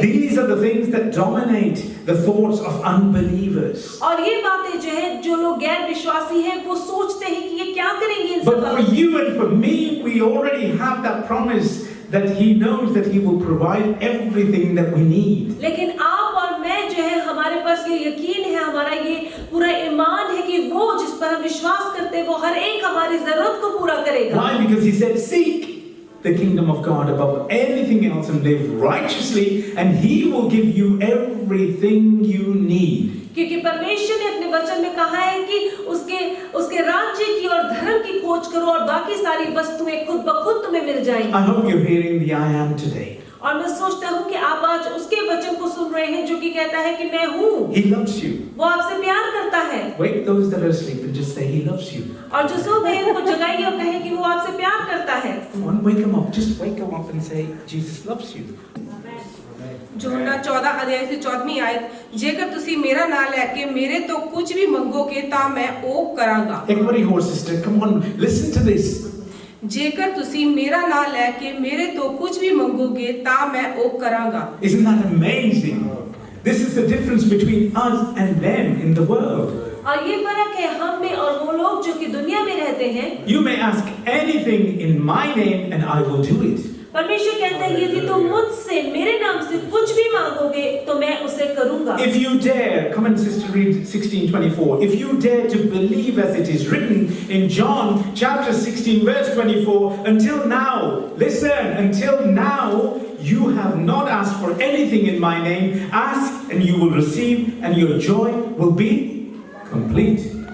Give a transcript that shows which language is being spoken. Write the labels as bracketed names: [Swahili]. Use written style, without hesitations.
[English] These are the things that dominate the thoughts of unbelievers. [Hindi] और ये बातें जो है जो लोग गैर विश्वासी हैं वो सोचते हैं कि ये क्या करेंगे इन सब [English] But for you and for me, we already have that promise that he knows that he will provide everything that we need. [Hindi] लेकिन आप और मैं जो है हमारे पास ये यकीन है, हमारा ये पूरा ईमान है कि वो जिस पर हम विश्वास करते हैं वो हर एक हमारी जरूरत को पूरा करेगा। [English] Why? Because he said, seek the kingdom of God above anything else and live righteously, and he will give you everything you need. [Hindi] क्योंकि परमेश्वर ने अपने वचन में कहा है कि उसके राज्य की और धर्म की खोज करो और बाकी सारी वस्तुएं खुद ब खुद तुम्हें मिल जाएंगी। [English] I hope you're hearing the I am today. [Hindi] और मैं सोचता हूँ कि आप आज उसके वचन को सुन रहे हैं जो कि कहता है कि मैं हूँ। [English] He loves you. [Hindi] वो आपसे प्यार करता है। [English] Wake those that are asleep and just say he loves you. [Hindi] और जो सो गए उनको जगाइए और कहे कि वो आपसे प्यार करता है। [English] Come on, wake them up. Just wake them up and say Jesus loves you. [Hindi] यूहन्ना 14 अध्याय से 14ਵੀਂ आयत, [Punjabi] जेकर ਤੁਸੀਂ ਮੇਰਾ ਨਾਂ ਲੈ ਕੇ ਮੇਰੇ ਤੋਂ ਕੁਝ ਵੀ ਮੰਗੋਗੇ ਤਾਂ ਮੈਂ ਉਹ ਕਰਾਂਗਾ। [English] Everybody hold sister. Come on, listen to this. [Punjabi] ਜੇਕਰ ਤੁਸੀਂ ਮੇਰਾ ਨਾਂ ਲੈ ਕੇ ਮੇਰੇ ਤੋਂ ਕੁਝ ਵੀ ਮੰਗੋਗੇ ਤਾਂ ਮੈਂ ਉਹ ਕਰਾਂਗਾ। [English] Isn't that amazing? This is the difference between us and them in the world. [Hindi] और ये फर्क है हम में और वो लोग जो कि दुनिया में रहते हैं। [English] You may ask anything in my name and I will do it. [Hindi] परमेश्वर कहता है यदि तुम मुझसे मेरे नाम से कुछ भी मांगोगे तो मैं उसे करूंगा। [English] If you dare, come on sister, read 16:24. If you dare to believe as it is written in John chapter 16 verse 24, until now, listen, until now you have not asked for anything in my name. Ask and you will receive and your joy will be complete.